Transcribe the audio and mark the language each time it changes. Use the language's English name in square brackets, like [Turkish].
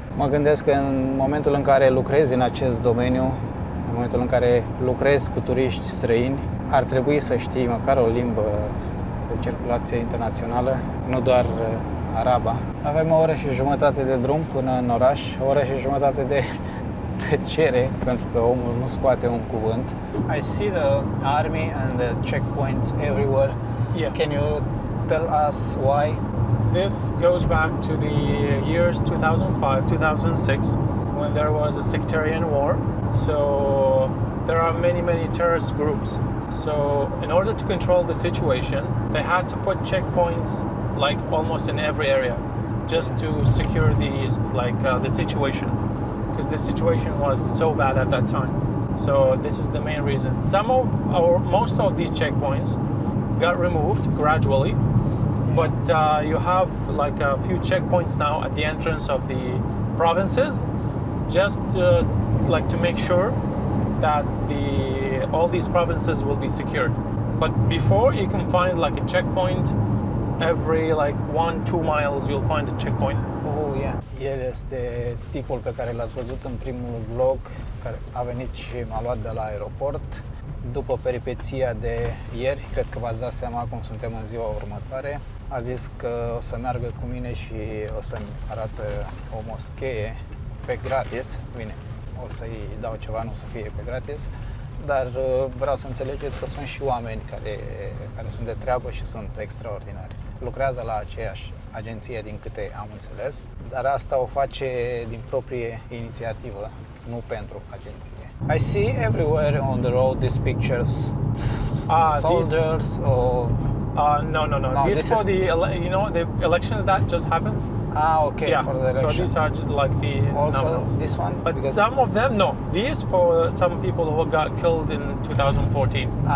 [Romanian] Mă gândesc că în momentul în care lucrezi în acest domeniu, în momentul în care lucrezi cu turiști străini, ar trebui să știi măcar o limbă de circulație internațională, nu doar araba. Avem o oră și jumătate de drum până în oraș, o oră și jumătate de tăcere, pentru că omul nu scoate un cuvânt. [English] I see the army and the checkpoints everywhere. Yeah. Can you tell us why? This goes back to the years 2005-2006 when there was a sectarian war. So there are many terrorist groups. So in order to control the situation, they had to put checkpoints like almost in every area just to secure the situation, because the situation was so bad at that time. So this is the main reason. Most of these checkpoints got removed gradually, but you have like a few checkpoints now at the entrance of the provinces, just to make sure that all these provinces will be secured. But before, you can find like a checkpoint every 1-2 miles. You'll find a checkpoint. Oh, yeah. [Romanian] El este tipul pe care l-ați văzut în primul vlog, care a venit și m-a luat de la aeroport. După peripeția de ieri, cred că v-ați dat seama cum suntem în ziua următoare. A zis că o să meargă cu mine și o să-mi arată o moschee pe gratis. Bine, o să-i dau ceva, nu o să fie pe gratis, dar vreau să înțelegeți că sunt și oameni care sunt de treabă și sunt extraordinari. Lucrează la aceeași agenție, din câte am înțeles, dar asta o face din proprie inițiativă, nu pentru agenție. [English] I see everywhere on the road these pictures, soldiers or... No. These for the elections that just happened. Okay. Yeah. For the election. So these are like the also numbers. this one. But because... some of them, no. These for some people who got killed in 2014.